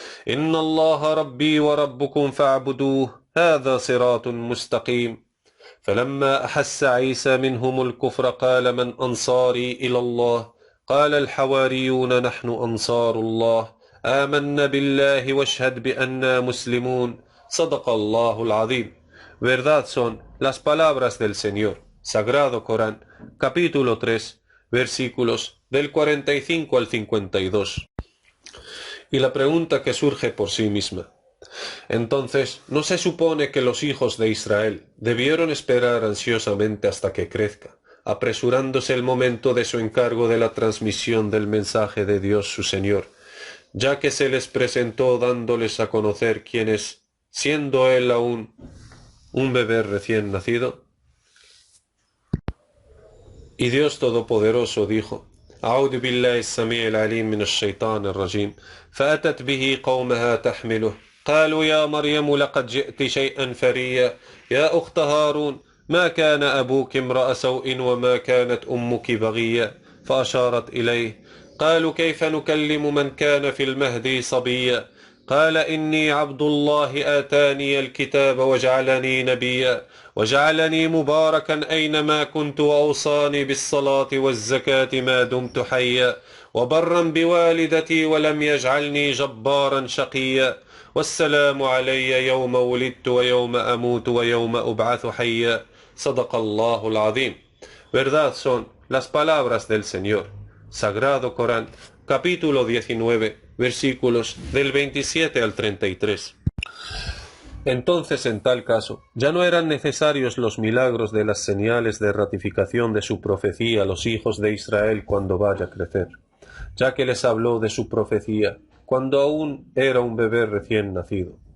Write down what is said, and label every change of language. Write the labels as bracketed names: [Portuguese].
[Arabic] إن الله ربي وربكم فاعبدوه هذا صراط مستقيم فلما أحس عيسى منهم الكفر قال من أنصاري إلى الله قال الحواريون نحن أنصار الله آمنا بالله واشهد بأننا مسلمون صدق الله العظيم. [Spanish] Verdad son las palabras del Señor. Sagrado Corán, capítulo 3, versículos del 45 al 52. Y la pregunta que surge por sí misma: entonces, ¿no se supone que los hijos de Israel debieron esperar ansiosamente hasta que crezca, apresurándose el momento de su encargo de la transmisión del mensaje de Dios su Señor, ya que se les presentó dándoles a conocer quién es, siendo él aún un bebé recién nacido? Y Dios Todopoderoso dijo: [Arabic] أعوذ بالله السميع العليم من الشيطان الرجيم فأتت به قومها تحمله قالوا يا مريم لقد جئت شيئا فريا يا أخت هارون ما كان أبوك امرأ سوء وما كانت أمك بغيا فأشارت إليه قالوا كيف نكلم من كان في المهد صبيا قال إني عبد الله آتاني الكتاب وجعلني نبيا وجعلني مباركا أينما كنت وأوصاني بالصلاة والزكاة ما دمت حيا وبرا بوالدتي ولم يجعلني جبارا شقيا والسلام علي يوم ولدت ويوم أموت ويوم أبعث حيا صدق الله العظيم. [Spanish] Verdad son las palabras del Señor. Sagrado Corán, capítulo 19, versículos del 27 al 33. Entonces, en tal caso, ya no eran necesarios los milagros de las señales de ratificación de su profecía a los hijos de Israel cuando vaya a crecer, ya que les habló de su profecía cuando aún era un bebé recién nacido.